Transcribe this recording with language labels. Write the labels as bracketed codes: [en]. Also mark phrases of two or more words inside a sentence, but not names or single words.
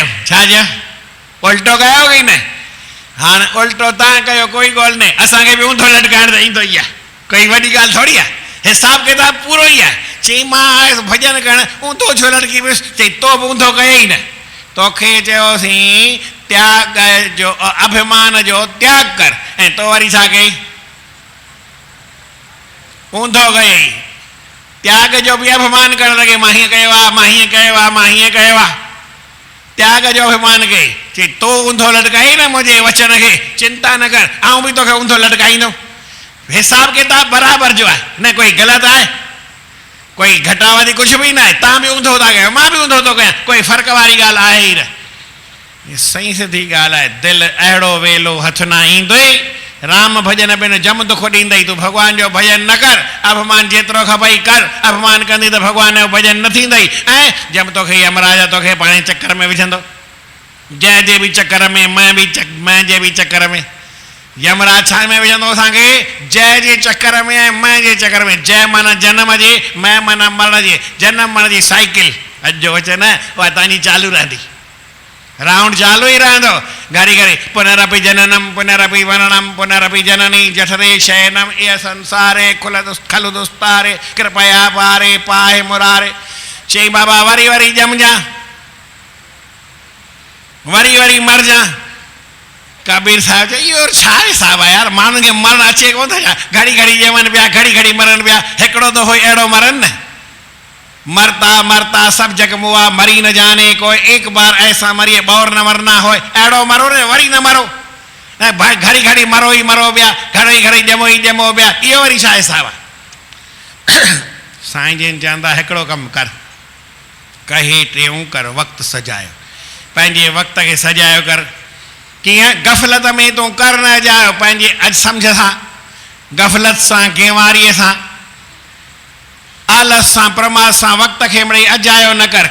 [sd] छा चयो, उल्टो कयो कि न। हाणे उल्टो तव्हां कयो, कोई ॻाल्हि न, असांखे बि ऊंधो लटकाइण त ईंदो ई आहे, कोई वॾी ॻाल्हि थोरी आहे, हिसाब किताब पूरो ई आहे। चई मां आयुसि भॼन करणु, ऊंधो छो लटकी वियुसि, चई तो बि ऊंधो कयई न, तोखे चयोसीं त्याग जो अभिमान जो त्याग कर, ऐं तो वरी छा कई, ऊंधो कयई। त्याग जो बि अभिमान करणु लॻे, मां हीअं कयो आहे, मां हीअं कयो आहे, मां हीअं कयो आहे, त्याग जो अभिमान कई। चई तो ऊंधो लटकाई न मुंहिंजे वचन खे, चिंता न कर, आउं बि तोखे ऊंधो लटकाईंदुमि। हिसाब किताब बराबरि जो आहे, न कोई ग़लति आहे, [hi] कोई घटावधी कुछ भी ना है। [sd] तव्हां बि ऊंधो था कयो, मां बि ऊंधो थो कयां, कोई फ़र्क़ वारी ॻाल्हि आहे ई न। सही सिधी ॻाल्हि आहे, दिलि अहिड़ो वेलो हथ न ईंदुई, राम भॼन बिन जम दुख ॾींदई। तूं भॻवान जो भॼन न कर, अभिमान जेतिरो खपई कर, अभिमान कंदी त भॻवान जो भॼन न थींदई। ऐं जब तोखे यमराज तोखे पाणे चकर में विझंदो, जंहिं जे बि चकर में, मैं जे बि चकर में, यमराज छा में विझंदो असांखे, जय जे चकर में ऐं मैं जे चकर में। जय माना जनम जे, मैं माना मरण जे, जनम मरण जी साइकिल अॼु जो वचन उहा तव्हांजी चालू रहंदी, राउंड चालू ई रहंदो घड़ी घड़ी। [sa] पुनरपि जननम पुनरपि मरणम पुनरपि जननी जठरे शयनम इह संसारे खलु दुस्तारे कृपया पारे पाए मुरारे। [sd] चई बाबा वरी वरी ॼमजा, वरी वरी मर जा। कबीर साहिब चई इहो छा हिसाब आहे यार, माण्हुनि खे मरण अचे कोन थो छा, घड़ी घड़ी ॼमनि पिया, घड़ी घड़ी मरनि पिया, हिकिड़ो दफ़ो अहिड़ो मरनि न। [hi] मरता मरता सब जग मुआ, मरी न जाने कोई, एक बार ऐसा मरिए बौर न मरना हो। [sd] अहिड़ो मरो न, वरी न मरो, ऐं भाई घड़ी घड़ी मरो ई मरो पिया, घड़ी घड़ी ॼमो ई ॼमो पिया, इहो वरी छा हिसाब आहे। साईं जन चवंदा हिकिड़ो कमु कर, कहे टियों कर, वक़्तु सजायो, पंहिंजे वक़्त खे सजायो कर। कीअं, गफ़लत में तूं कर न जायो, पंहिंजे अॼु सम्झ सां, गफ़लत सां, गेवारीअ सां, आलस सां, प्रमाद सां वक़्त खे मिड़ई अजायो न कर।